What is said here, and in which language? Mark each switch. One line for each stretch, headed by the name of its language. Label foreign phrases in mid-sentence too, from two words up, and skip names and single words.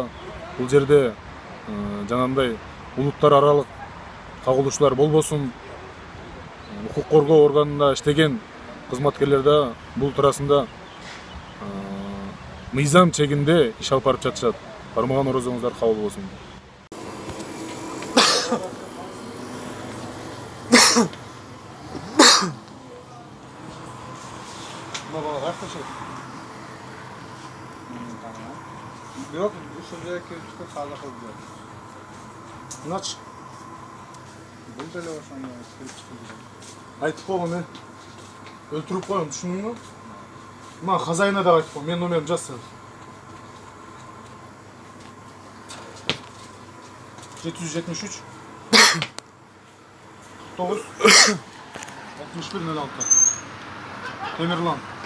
Kyrgyz: Бул жерде жанагындай улуттар аралык кагылышуулар болбосун. Укук коргоо органында иштеген кызматкерлер да бул туурасында мыйзам чегинде иш алып барып жатышат. Бармаган орозоңуздар кабыл болсун.
Turkish: Yok, şuraya köşkü sağda kalıyor.
Kyrgyz: Мыначы Бұл деле ошондо кирип чыгып. айтып койгон мен. Өлтүрүп коем, түшүндүңбү? Мага хозяина да айтып кой, менин номеримди жаз сен. 773 9 61 06 Темирлан.